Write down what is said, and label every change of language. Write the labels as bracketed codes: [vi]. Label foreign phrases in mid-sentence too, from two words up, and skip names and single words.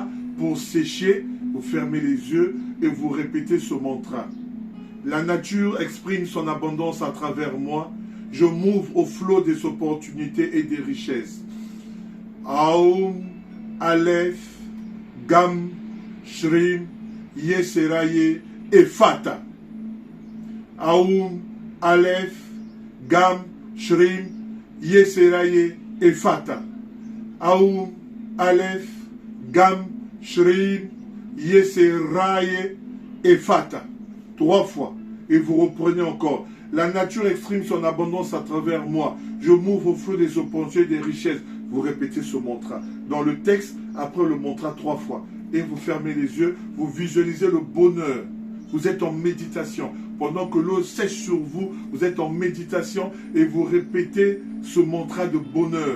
[fr] Pour sécher, vous fermez les yeux et vous répétez ce mantra. La nature exprime son abondance à travers moi. Je m'ouvre au flot des opportunités et des richesses. Aum, Aleph, Gam, Shrim, Yeseraye et Fata. Aum, Aleph, Gam, Shrim, Yeseraye et Fata. Aum, Aleph, Gam, Shrim, Yeseraye et Fata. 3 fois. Et vous reprenez encore. La nature exprime son abondance à travers moi. Je m'ouvre au flot des opportunités et des richesses. Vous répétez ce mantra. Dans le texte, après le mantra 3 fois. Et vous fermez les yeux, vous visualisez le bonheur. Vous êtes en méditation. Pendant que l'eau sèche sur vous, vous êtes en méditation et vous répétez ce mantra de bonheur.